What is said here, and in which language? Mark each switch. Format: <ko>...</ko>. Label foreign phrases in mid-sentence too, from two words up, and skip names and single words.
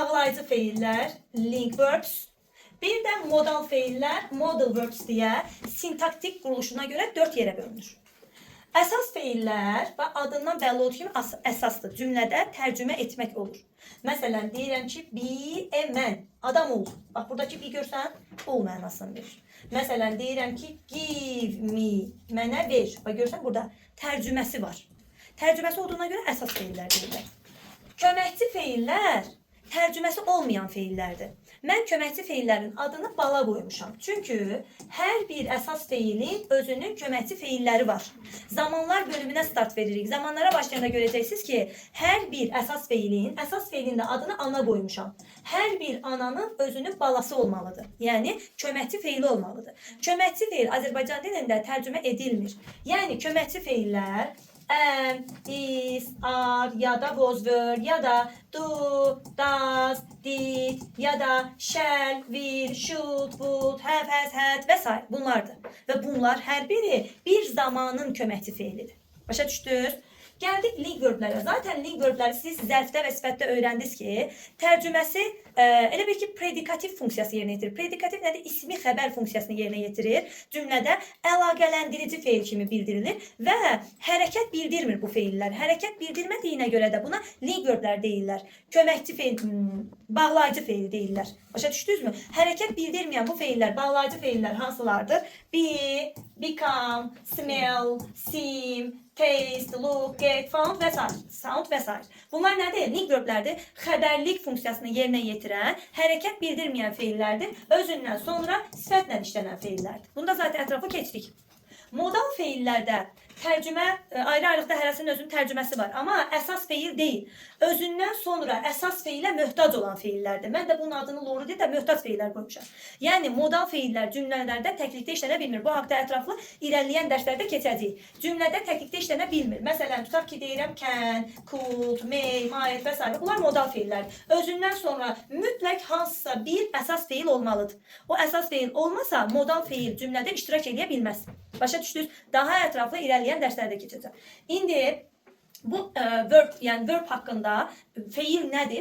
<az>Bağlayıcı feillər,</az> <en>link verbs.</en> <az>Bir də modal feillər,</az> <en>modal verbs</en> <az>deyə sintaktik quruluşuna görə 4 yerə bölünür. Əsas feillər və adından bəlli olduğu kimi əsasdır. Cümlədə tərcümə etmək olur. Məsələn, deyirəm ki,</az> <en>be a man,</en> <az>adam ol. Bax, buradakı be görsən, ol mənasını verir. Məsələn, deyirəm ki,</az> <en>give me,</en> <az>mənə ver. Bax, görsən, burada tərcüməsi var. Tərcüməsi olduğuna görə əsas feillər deyirlər. Köməkçi feillər tərcüməsi olmayan feillərdir. Mən köməkçi feillərin adını bala qoymuşam. Çünki hər bir əsas feilin özünün köməkçi feilləri var. Zamanlar bölümünə start veririk. Zamanlara başlayanda görəcəksiniz ki, hər bir əsas feilin də adını ana qoymuşam. Hər bir ananın özünün balası olmalıdır. Yəni, köməkçi feili olmalıdır. Köməkçi feil Azərbaycan dilində tərcümə edilmir. Yəni, köməkçi feillər</az> <en>am, is, are,</en> <az>ya da</az> <en>was, were,</en> <az>ya da</az> <en>do, does, did,</en> <az>ya da</az> <en>shall, will, should, would, have, has, had</en> <az>və s. bunlardır. Və bunlar hər biri bir zamanın köməkçi feilidir. Başa düşdünüz? Gəldik</az> <en>link verblərə.</en> <az>Zaten</az> <en>link verbləri</en> <az>siz zərfdə və sifətdə öyrəndiniz ki, tərcüməsi elə bir ki, predikativ funksiyası yerinə yetirir. Predikativ nədir? İsmi xəbər funksiyasını yerinə yetirir. Cümlədə əlaqələndirici feil kimi bildirilir və hərəkət bildirmir bu feillər. Hərəkət bildirmədiyinə görə də buna</az> <en>link verblər</en> <az>deyirlər. Köməkçi feil, bağlayıcı feil deyirlər. Başa düşdünüzmü? Hərəkət bildirməyən bu feillər, bağlayıcı feillər hansılardır?</az> <en>Be, become, smell, seem, taste, look, get, found</en> <az>və s. Sound və s. Bunlar nədir?</az> <en>Link verblərdir.</en> <az>Xəbərlik funksiyasını yerinə yetirən, hərəkət bildirməyən feillərdir. Özündən sonra sifətlə işlənən feillərdir. Bunu da zaten ətrafı keçdik. Modal feillərdə tərcümə, ayrı-ayrılıqda hərəsinin özünün tərcüməsi var. Amma əsas feil deyil. Özündən sonra əsas feilə möhtac olan feillərdir. Mən də bunun adını loru deyə də möhtac feillər qoymuşam. Yəni, modal feillər cümlələrdə təklikdə işlənə bilmir. Bu haqda ətraflı irəliləyən dərslərdə keçəcəyik. Cümlədə təklikdə işlənə bilmir. Məsələn, tutaq ki, deyirəm</az> <en>can, could, may, might</en> <az>və s. Bunlar modal feillərdir. Özündən sonra mütləq hansısa bir əsas feil olmalıdır. O əsas feil olmasa, modal feil cümlədə iştirak edə bilməz. Başa düşdünüz? Daha ətraflı irəliləyən dərslərdə keçəcəm. İndi bu verb, yəni verb haqqında feil nədir?</az>